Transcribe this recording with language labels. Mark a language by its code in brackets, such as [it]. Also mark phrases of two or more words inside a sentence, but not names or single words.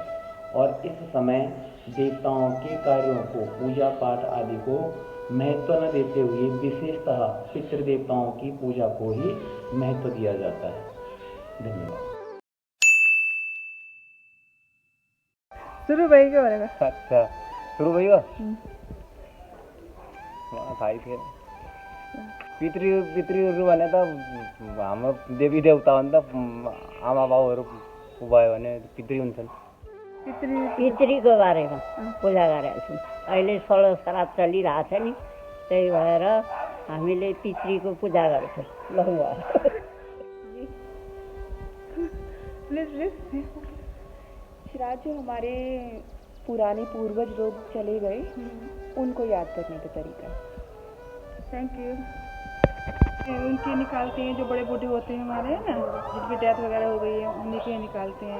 [hi] और इस समय देवताओं के कार्यों को, पूजा पाठ आदि को महत्व न देते हुए विशेषतः पितृ देवताओं की पूजा को ही महत्व दिया जाता है। धन्यवाद। शुरू भाई क्या बनेगा? अच्छा, शुरू भैया भाई थे [ne] पितृहरू भने त हाम्रो देवी देवता हो नि त। आमा बाउहरू भयो भने पितृ हुन्छन्। पितृको बारेमा पूजा गरेका छौँ। अहिले 16 श्राद्ध चलिरहेको छ नि, त्यही भएर हामीले पितृको पूजा गर्छौँ। [hi] श्राद्ध जो हमारे पुराने पूर्वज लोग चले गए उनको याद करने का तरीका। [en] Thank you. [hi] उनके निकालते हैं जो बड़े बूढ़े होते हैं हमारे, है ना, जिनकी डेथ वगैरह हो गई है, उन्हीं के निकालते हैं।